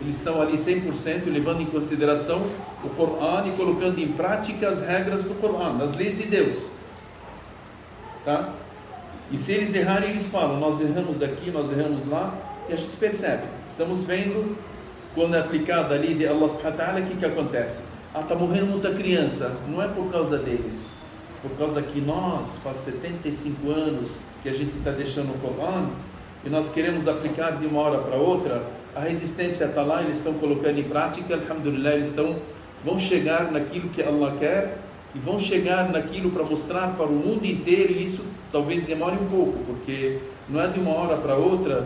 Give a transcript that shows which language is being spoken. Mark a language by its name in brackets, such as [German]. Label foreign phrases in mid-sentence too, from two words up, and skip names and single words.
[Portuguese] eles estão ali 100% levando em consideração o Corão e colocando em prática as regras do Corão, as leis de Deus. Tá? E se eles errarem, eles falam, nós erramos aqui, nós erramos lá, e a gente percebe. Estamos vendo, quando é aplicada a lei de [Arabic] الله سبحانه وتعالى, [Portuguese] o que acontece? Está morrendo muita criança. Não é por causa deles, por causa que nós, faz 75 anos que a gente está deixando o Corão, e nós queremos aplicar de uma hora para outra, a resistência está lá, eles estão colocando em prática, alhamdulillah, eles vão chegar naquilo que Allah quer, e vão chegar naquilo para mostrar para o mundo inteiro, e isso talvez demore um pouco, porque não é de uma hora para outra.